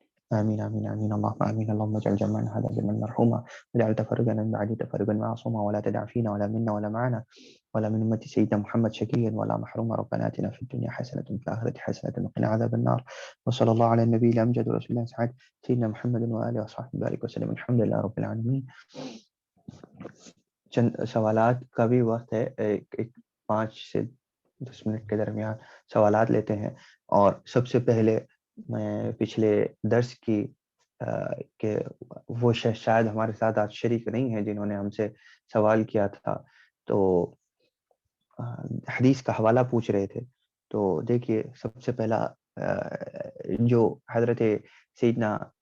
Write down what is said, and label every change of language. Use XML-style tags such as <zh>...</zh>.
<ar>آمين آمين آمين اللهم آمين اللهم اجعل جمعنا هذا جمعا مرحوما، واجعل تفرقنا من بعده تفرقا معصوما، ولا تدع فينا ولا منا ولا معنا ولا من أمة سيدنا محمد شقيا ولا محروما. ربنا آتنا في الدنيا حسنة وفي الآخرة حسنة وقنا عذاب النار. وصلى الله على النبي الأمجد ورسول الله سعد سيدنا محمد وآله وصحبه بارك وسلم. الحمد لله رب العالمين.</ar> <ur>چند سوالات کا بھی وقت ہے، ایک 5 سے 10 منٹ کے درمیان سوالات لیتے ہیں۔ اور سب سے پہلے میں پچھلے درس کی کہ وہ شاید ہمارے ساتھ آج شریک نہیں ہیں جنہوں نے ہم سے سوال کیا تھا، تو حدیث کا حوالہ پوچھ رہے تھے۔ تو دیکھیے، سب سے پہلا جو حضرت سیدنا</ur>